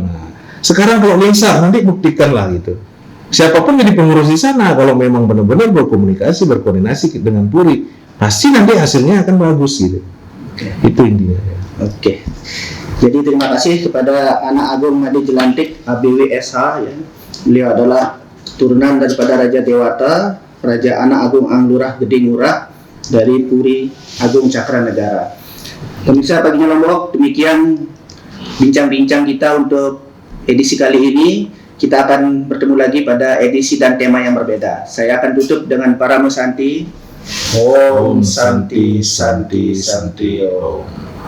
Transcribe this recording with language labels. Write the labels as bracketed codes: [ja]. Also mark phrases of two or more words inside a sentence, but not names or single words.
[id] Nah, sekarang kalau Lingsar, nanti buktikanlah gitu. Siapapun jadi pengurus di sana, kalau memang benar-benar berkoordinasi dengan Puri, pasti nanti hasilnya akan bagus gitu. Itu intinya. Oke. Jadi terima kasih kepada Anak Agung Ngade Jelantik ABW SH ya. Beliau adalah turunan daripada Raja Dewata, Raja Anak Agung Anglurah Gede Ngurah dari Puri Agung Cakra Negara. Pemirsa Paginya Lombok, demikian bincang-bincang kita untuk edisi kali ini. Kita akan bertemu lagi pada edisi dan tema yang berbeda. Saya akan tutup dengan para musanti. [sa] Om Santi Santi Santi Om.